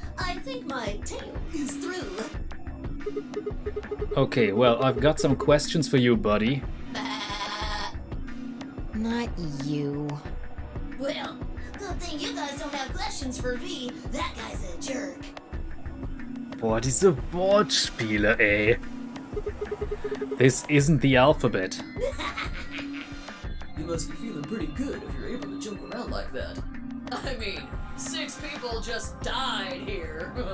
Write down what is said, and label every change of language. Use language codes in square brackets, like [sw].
[en] I think my tale is through. Okay, well, I've got some questions for you, buddy. Not you. Well, good thing you guys don't have questions for V. That guy's a jerk. [de] Boah, diese Wortspiele, ey. [en] This isn't the alphabet. You must be feeling pretty good if you're able to joke around like that. I mean, 6 people just died here.